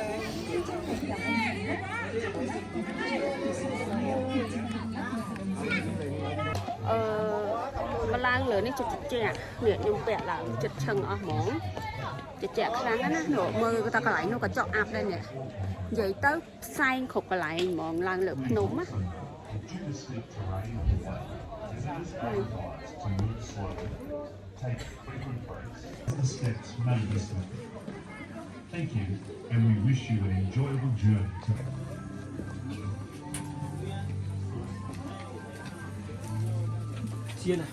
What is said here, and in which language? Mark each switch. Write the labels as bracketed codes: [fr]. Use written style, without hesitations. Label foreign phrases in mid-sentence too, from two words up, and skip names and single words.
[km] មកឡើងលើនេះជជែកនេះខ្ញុំពាក់ឡើងចិត្តឈឹងអស់ហ្មងជជែកខ្លាំងណាស់នោះមើលតែកន្លែងនោះក៏ចុកអាប់ដែរនេះនិយាយទៅផ្សែងគ្រប់កន្លែងហ្មងឡើងលើភ្នំណា [en] Thank you, and we wish you an enjoyable journey. [vi] Chiên này.